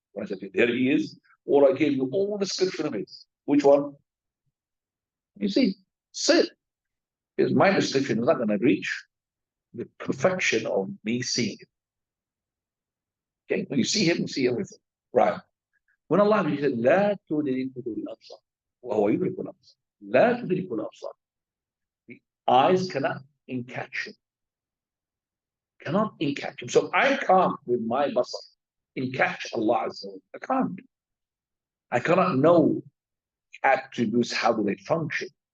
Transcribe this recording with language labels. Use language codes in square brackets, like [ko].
[en] When I say to you, there he is, or I give you all description of it. Which one? You see, sit. Because my description is not going to reach the perfection of me seeing it. Okay, when you see him, you see everything. Right. When Allah said, [ar] لا تدركه الأبصار وهو يدرك الأبصار. لا تدركه الأبصار. [en] The eyes cannot catch him. cannot catch him. So I can't, with my basar, catch Allah Azza wa Jalla. I can't. I cannot know attributes, how do they function.